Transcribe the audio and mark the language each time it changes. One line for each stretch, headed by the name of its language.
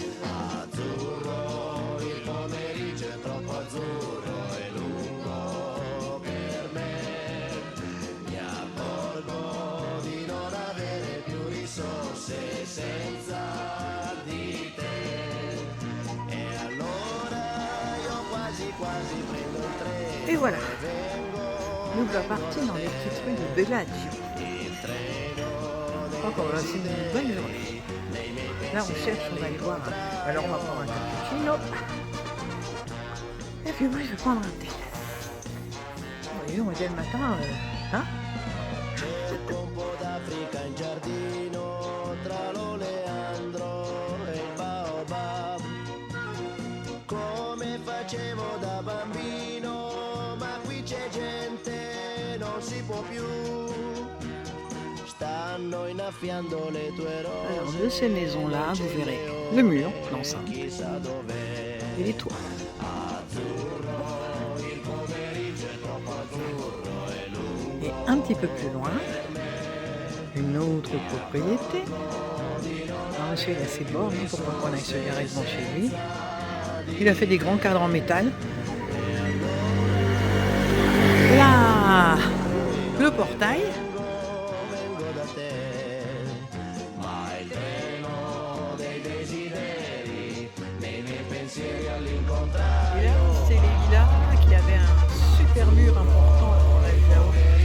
Italian: Azzurro, il pomeriggio è troppo azzurro e lungo per me. Mi accorgo di non avere più risorse senza di te. E allora io quasi quasi prendo il treno.
French: Et voilà. Nous va partir dans les petites rues de Bellagio. Je crois qu'on va passer une bonne journée. Là, on cherche, on va aller voir. Alors, on va prendre un cappuccino. Et puis moi, je vais prendre un thé. Voyez, on est le matin, hein?
Italian: Cerco un po' d'Africa in giardino tra l'oleandro e il baobab. Come facevo da bambino, ma qui c'è gente, non si può più. Stanno innaffiando le tue rose.
French: Alors, de ces maisons-là, vous verrez le mur, l'enceinte,
Italian: Chissà dov'è.
French: et les toits. Et un petit peu plus loin, une autre propriété. Alors, monsieur, il a ses bornes, hein, pour pas qu'on aille se garer devant chez lui. Il a fait des grands cadres en métal. Là, le portail.
Italian: Vengo da te, ma il treno dei desideri, nei miei pensieri all'incontrario.
French: Et là, c'est les villas qui avaient un super mur important qu'on a vu là-haut.